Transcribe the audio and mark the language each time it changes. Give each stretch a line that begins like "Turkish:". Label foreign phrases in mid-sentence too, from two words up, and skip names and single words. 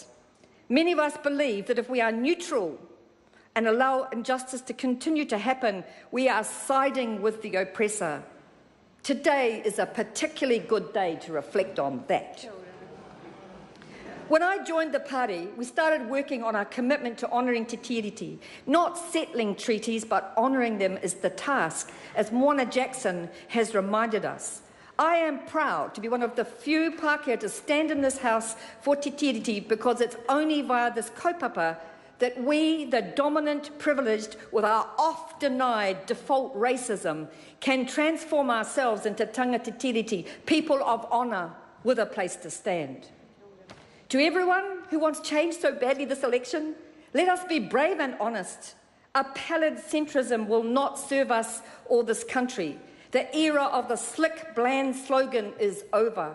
English: Many of us believe that if we are neutral and allow injustice to continue to happen, we are siding with the oppressor. Today is a particularly good day to reflect on that. When I joined the party, we started working on our commitment to honouring
Māori: te tiriti.
English: Not settling treaties, but honouring them is the task, as Moana Jackson has reminded us. I am proud to be one of the few Pākehā to stand in this House for
Māori: te tiriti
English: because it's only via this kaupapa that we, the dominant privileged, with our oft-denied default racism, can transform ourselves into
Māori: tanga te tiriti,
English: people of honour with a place to stand. To everyone who wants change so badly this election, let us be brave and honest. A pallid centrism will not serve us or this country. The era of the slick, bland slogan is over.